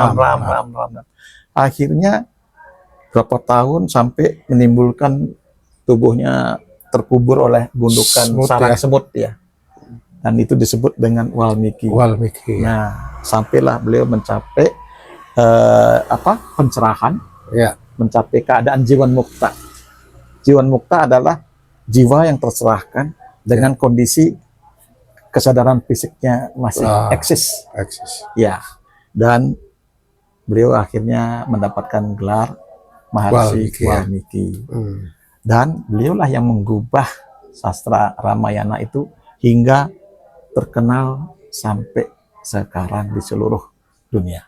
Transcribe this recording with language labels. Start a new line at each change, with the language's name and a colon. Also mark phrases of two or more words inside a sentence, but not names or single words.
Indonesian: Akhirnya berapa tahun sampai menimbulkan tubuhnya terkubur oleh gundukan sarang semut ya. Dan itu disebut dengan Walmiki. Nah, sampailah beliau mencapai pencerahan, mencapai keadaan
Sanskrit: जीवन् मुक्त. जीवन् मुक्त
Indonesian: adalah jiwa yang terserahkan dengan kondisi kesadaran fisiknya masih eksis. Ya. Dan beliau akhirnya mendapatkan gelar Maharshi Walmiki. Dan beliaulah yang mengubah sastra Ramayana itu hingga terkenal sampai sekarang di seluruh dunia.